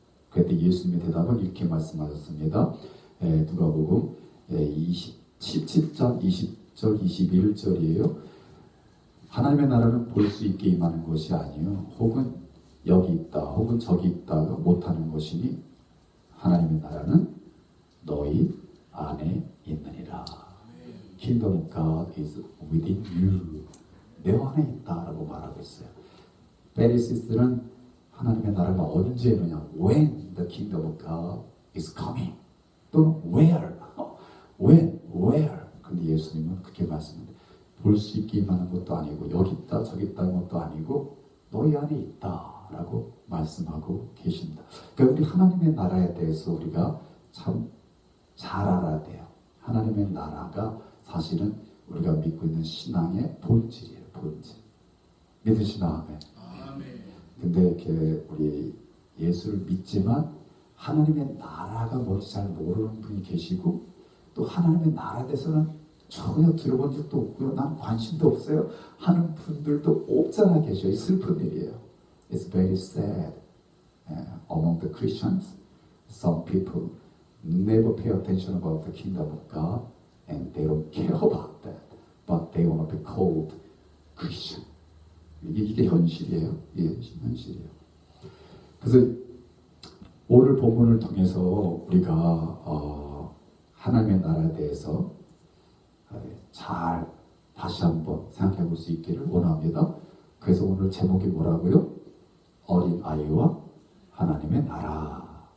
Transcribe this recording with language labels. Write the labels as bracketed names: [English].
[Korean] 그때 예수님의 대답은 이렇게 말씀하셨습니다. 누가복음 17장 20절 21절이에요. 하나님의 나라는 볼 수 있게 임하는 것이 아니요 혹은 여기 있다 혹은 저기 있다 못하는 것이니 하나님의 나라는 너희 안에 있느니라. [English] Kingdom of God is within you. [Korean] 내 안에 있다라고 말하고 있어요. 페리시스들은 하나님의 나라가 언제 오느냐? [English] When the kingdom of God is coming. [Korean] 또는 [English] where? When? Where? [Korean] 근데 예수님은 그렇게 말씀합니다. 볼 수 있게 임하는 것도 아니고 여기 있다 저기 있다는 것도 아니고 너희 안에 있다라고 말씀하고 계십니다. 그러니까 우리 하나님의 나라에 대해서 우리가 참 잘 알아야 돼요. 하나님의 나라가 사실은 우리가 믿고 있는 신앙의 본질이에요. 본질. 믿으시나? 아멘. 근데 이렇게 우리 예수를 믿지만 하나님의 나라가 뭔지 잘 모르는 분이 계시고 또 하나님의 나라에 대해서는 전혀 들어본 적도 없고요. 난 관심도 없어요 하는 분들도 없잖아 계셔요. 슬픈 일이에요. [English] It's very sad. Among the Christians, some people never pay attention about the kingdom of God and they don't care about that. but they want to be called Christian. [Korean] 이게 현실이에요. 이게 현실이에요. 그래서 오늘 본문을 통해서 우리가 하나님의 나라에 대해서 잘 다시 한번 생각해 볼 수 있기를 원합니다. 그래서 오늘 제목이 뭐라고요? 어린아이와 하나님의 나라.